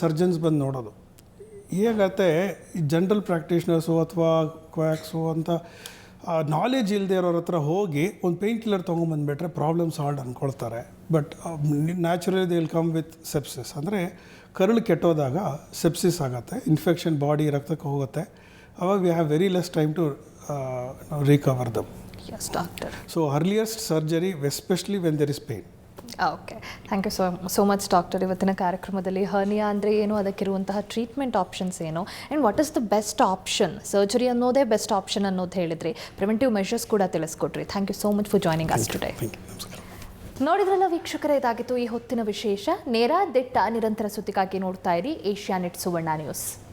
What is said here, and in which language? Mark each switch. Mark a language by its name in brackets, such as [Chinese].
[Kannada] Surgeons ಬಂದು ನೋಡೋದು ಹೇಗತ್ತೆ, ಈ ಜನರಲ್ ಪ್ರಾಕ್ಟೀಷ್ನರ್ಸು ಅಥವಾ ಕ್ವಾಕ್ಸು ಅಂತ ನಾಲೆಜ್ ಇಲ್ಲದೆ ಇರೋರ ಹತ್ರ ಹೋಗಿ ಒಂದು pain killer ತೊಗೊಂಬಂದುಬಿಟ್ರೆ problem solve ಅಂದ್ಕೊಳ್ತಾರೆ. [English] But naturally they will come with sepsis. [Kannada] ಅಂದರೆ ಕರಳು ಕೆಟ್ಟೋದಾಗ ಸೆಪ್ಸಿಸ್ ಆಗುತ್ತೆ, ಇನ್ಫೆಕ್ಷನ್ ಬಾಡಿ ರಕ್ತಕ್ಕೆ ಹೋಗುತ್ತೆ. [English] ಅವಾಗ we have very less time to recover them. Yes, doctor. So earliest surgery, especially when there is pain. Okay, thank you so much doctor. [Kannada] ಇವತ್ತಿನ ಕಾರ್ಯಕ್ರಮದಲ್ಲಿ hernia ಅಂದರೆ ಏನು, ಅದಕ್ಕಿರುವಂತಹ treatment options ಏನು, [English] and what is the best option, [Kannada] surgery ಅನ್ನೋದೇ best option ಅನ್ನೋದು ಹೇಳಿದ್ರಿ, preventive measures ಕೂಡ ತಿಳಿಸ್ಕೊಟ್ರಿ. [English] Thank you so much for joining us today. [Kannada] ನೋಡಿದ್ರಲ್ಲ ವೀಕ್ಷಕರೇ, ಇದಾಗಿತ್ತು ಈ ಹೊತ್ತಿನ ವಿಶೇಷ. ನೇರ ದಿಟ್ಟ ನಿರಂತರ ಸುದ್ದಿಗಾಗಿ ನೋಡ್ತಾ ಇರಿ ಏಷ್ಯಾನೆಟ್ ಸುವರ್ಣ ನ್ಯೂಸ್.